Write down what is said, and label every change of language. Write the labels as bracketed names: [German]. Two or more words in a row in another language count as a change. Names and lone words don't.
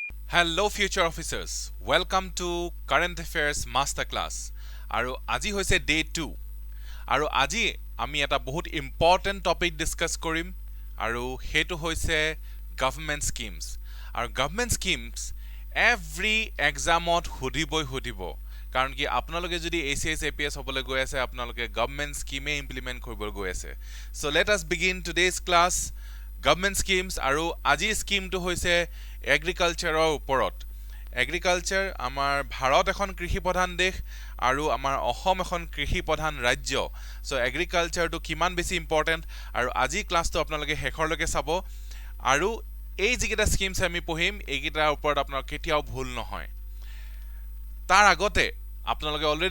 [English] Hello future officers, welcome to Current Affairs Master Class. [Assamese] আৰু আজি হৈছে day 2 আৰু আজি আমি এটা বহুত [English] important topic [Assamese] discuss কৰিম আৰু হেতু হৈছে [English] government schemes. [Assamese] আৰু [English] government schemes every examত [Assamese] সুধিব কাৰণ কি আপোনালোকে যদি ACS APS হ'বলৈ গৈ আছে আপোনালোকে [English] government scheme implement [Assamese] কৰিবলৈ গৈ আছে. [English] So let us begin today's class. [Assamese] Government schemes আৰু আজি স্কিমটো হৈছে এগ্ৰিকালচাৰৰ ওপৰত এগ্ৰিকালচাৰ আমাৰ ভাৰত এখন কৃষি প্ৰধান দেশ আৰু আমাৰ অসম এখন কৃষি প্ৰধান ৰাজ্য সো এগ্ৰিকালচাৰটো কিমান বেছি ইম্পৰ্টেন্ট আৰু আজি ক্লাছটো আপোনালোকে শেষৰলৈকে চাব আৰু এই যিকেইটা স্কিমছ আমি পঢ়িম এইকেইটাৰ ওপৰত আপোনাৰ কেতিয়াও ভুল নহয় তাৰ আগতে আপোনালোকে অলৰেডি